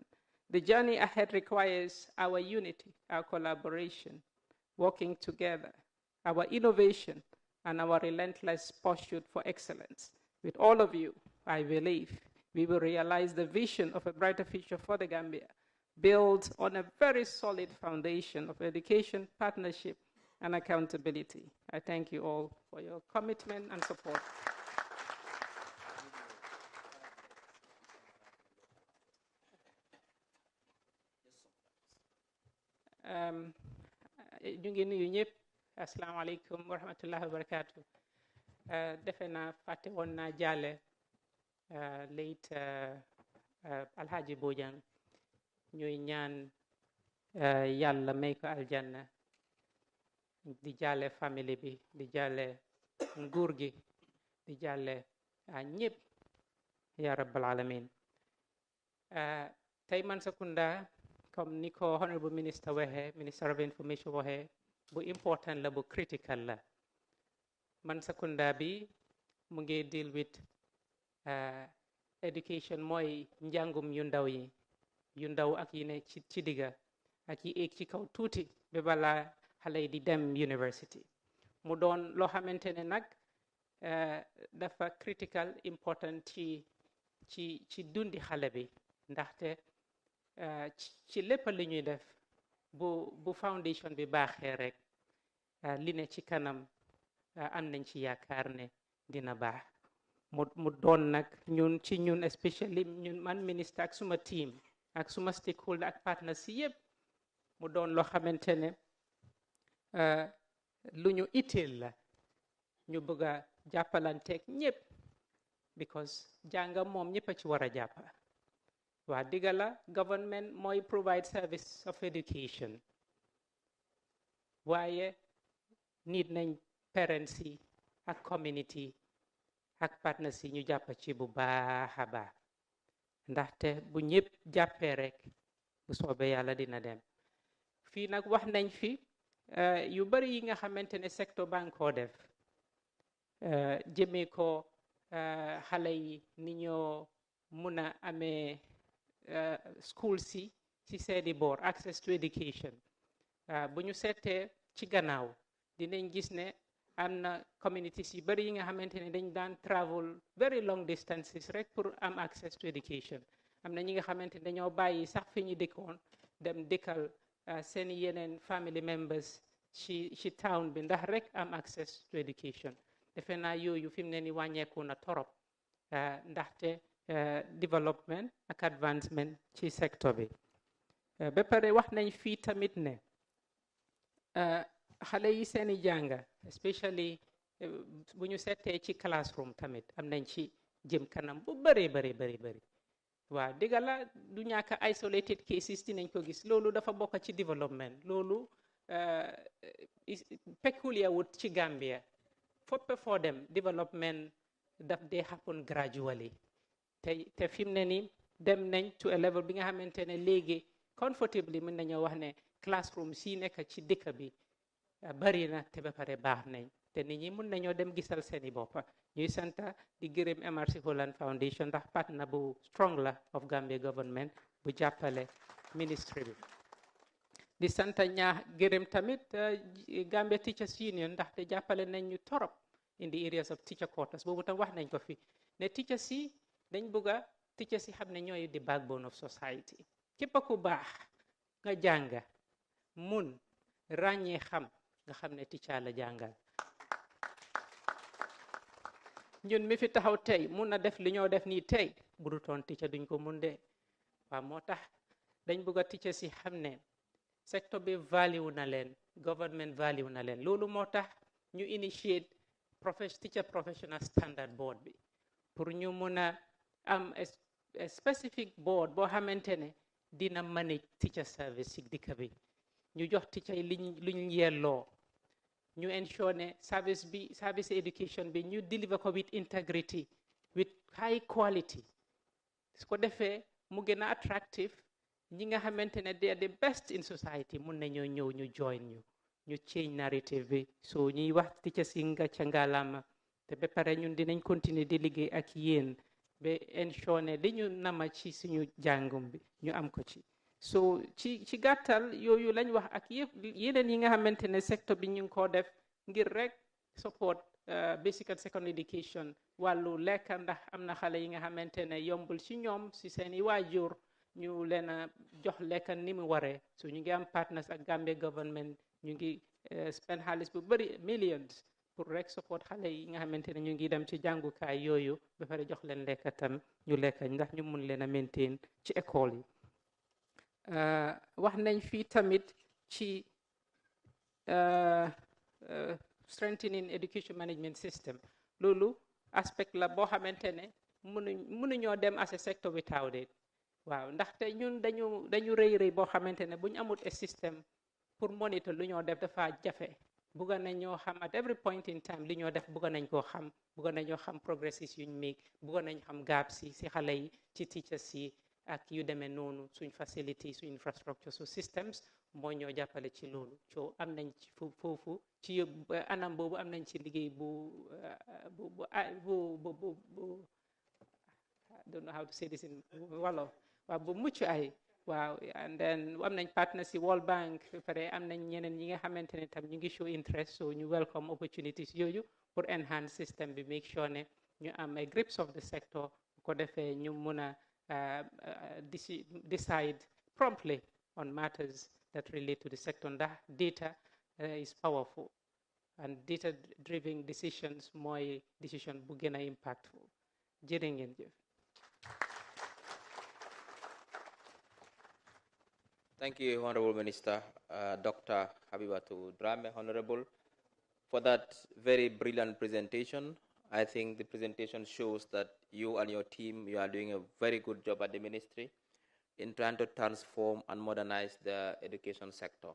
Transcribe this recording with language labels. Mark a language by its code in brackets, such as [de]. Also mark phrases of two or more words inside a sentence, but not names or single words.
[en] The journey ahead requires our unity, our collaboration, working together, our innovation, and our relentless pursuit for excellence. With all of you, I believe we will realize the vision of a brighter future for the Gambia, built on a very solid foundation of education, partnership, and accountability. I thank you all for your commitment and support. [wo] ñu ngi nuyu ñëpp [ar] السلام عليكم ورحمة الله وبركاته. [wo] Defe naa fàtte woon naa jaale late Alhaji Bojang ñuy ñaan yàlla may ko aljanna, di jaale famille bi, di jaale nguur gi, di jaale ñëpp [ar] يا رب العالمين. [wo] Tey Mansa Kunda comme ni ko [en] honorable minister [wo] waxee, [en] minister of information [wo] waxee, bu important la, bu critical la. Mansa Kunda bi mu ngi [en] deal with education [wo] mooy njàngum yu ndaw yi, yu ndaw ak yi ne ci digga ak yi éeg ci kaw tuuti ba balaa xale yi di dem university. Mu doon loo xamante ne nag dafa [en] critical important [wo] ci dundi xale bi, ndaxte ci lépp li ñuy def bu foundation bi baaxee rek li ne ci kanam am nañ ci yaakaar ne dina baax. mu doon nag ñun especially ñun man ministre ak suma team ak suma stakeholder ak partners si yëpp, mu doon loo xamante ne lu ñu itteel la, ñu bëgg a jàppalanteeg ñëpp because jànga moom ñëpp a ci war a jàppa. waa digga la government mooy [en] provide service of education, [wo] waaye nit nañ parents yi ak community ak partners yi ñu jàppa ci bu baax a baax, ndaxte bu ñëpp jàppee rek bu soobee yàlla dina dem. fii nag wax nañ fi yu bari yi nga xamante ne [fr] secteur banque [wo] koo def jëmee ko xale yi ni ñoo mun a amee school si seeni boor, [en] access to education. [wo] bu ñu seetee ci gannaaw dinañ gis ne am na communities yu bari yi nga xamante ne dañ daan [en] travel very long distances [wo] rek pour am [en] access to education. [wo] am na ñi nga xamante ne dañoo bàyyi sax fi ñu dëkkoon dem dëkkal seeni yeneen [en] family members [wo] ci town bi ndax rek am [en] access to education. [wo] defe naa yooyu fi mu ne ni wàññeeku na torop ndaxte development ak advancement ci secteur bi. ba pare wax nañ fii tamit ne xale yi seeni jànga especially bu ñu seetee ci classroom tamit am nañ ci jëm kanam bu bëree bëri. waaw dëgga la du ñàkk [en] isolated cases [wo] dinañ ko gis, loolu dafa bokk ci development. loolu peculiar wut ci Gambia, foppe foo dem development daf dee [en] happen gradually. [wo] te fi mu ne ni dem nañ [en] to a level [wo] bi nga xamante ne léegi comfortably mën nañoo wax ne classroom si nekk ci dëkk bi bari na te ba pare baax nañ, te nit ñi mën nañoo dem gisal seeni boppa. ñuy santa di gërëm MRC Holland Foundation ndax partner bu strong la [en] of Gambia government [wo] bu jàppale ministry bi. di santa gërëm tamit Gambia Teachers Union ndaxte jàppale nañ ñu torop [en] in the areas of teacher quotas. [wo] boobu tam wax nañ ko fi ne teachers yi dañ bëgga teachers yi xam ne ñooy [en] the backbone of society. [wo] képp ku baax nga jànga mun ràññee xam nga xam ne teacher la jàngal. ñun mi fi taxaw tey mun na def li ñoo def nii tey bu du toon teacher duñ ko mun de. waaw moo tax dañ bëgg a teachers yi xam ne secteur bi value na leen government value na leen loolu moo tax ñu initiate [en] teacher professional standard board [wo] bi pour ñu mun a am [en] a specific board [wo] boo xamante ne dina [en] manage teacher service [wo] ci dëkk bi ñu jox teacher yi luñ yelloo ñu ensure ne [en] service education [wo] bi ñu deliver ko [en] with integrity with high quality [wo] su ko defee mu gën a attractive ñi nga xamante ne [en] they are the best in society [wo] mun nañoo ñëw ñu join ñu [en] change narrative [wo] bi so ñuy wax teachers yi nga ca ngaalama te ba pare ñun dinañ continuer di liggéey ak yéen ba ensure ne li ñu nama ci suñu jàngum bi ñu am ko ci so ci gàttal yooyu lañ wax ak yëpp yeneen yi nga xamante ne secteur bi ñu ngi koo def ngir rek [en] support basic and secondary education [wo] wàllu lekk ndax am na xale yi nga xamante ne yombul ci ñoom ci seeni waajur ñu leen a jox lekk ni mu waree so ñu ngi am partners ak Gambia government ñu ngi spend xaalis bu bëri millions pour rek support xale yi nga xamante ne ñu ngi dem ci jàngukaay yooyu ba pare jox leen lekk tam ñu lekk ndax ñu mun leen a maintain ci école yi wax nañ fii tamit ci [en] strengthening education management system [wo] loolu aspect la boo xamante ne mënuñoo dem [en] as a sector without it [wo] waaw ndaxte ñun dañu rëy boo xamante ne bu ñu amut a système pour monitor lu ñoo def dafa jafe bugga nañ ñoo xam [en] at every point in time [wo] li ñoo def bugga nañ koo xam bugga nañoo xam progresses yuñ make bugga nañ xam gaps yi si xale yi ci teachers yi ak yu demee noonu suñ facility suñ infrastructure su systems moo ñoo jàppale ci loolu so am nañ ci foofu ci anam boobu am nañ ci liggéey bu [en] I don't know how to say this in Wolof [wo] waaw bu mucc ay waaw and then am nañ partners ci World Bank pare am nañ ñeneen ñi nga xamante ne tam ñu ngi [en] show interest [wo] so ñu [en] welcome opportunities [wo] yooyu pour [en] enhance system [wo] bi [en] make sure [wo] ne ñu am [en] a grips of the sector [wo] bu ko defee ñu mun a [en] decide promptly on matters that relate to the sector ndax data is powerful and data driven decisions [wo] mooy decision bu gën a [en] impactful [wo] jërë ngeen jëf. [en] Thank you, Honorable Minister, Dr. Habibatu Drame, Honorable, for that very brilliant presentation. I think the presentation shows that you and your team, you are doing a very good job at the ministry in trying to transform and modernize the education sector.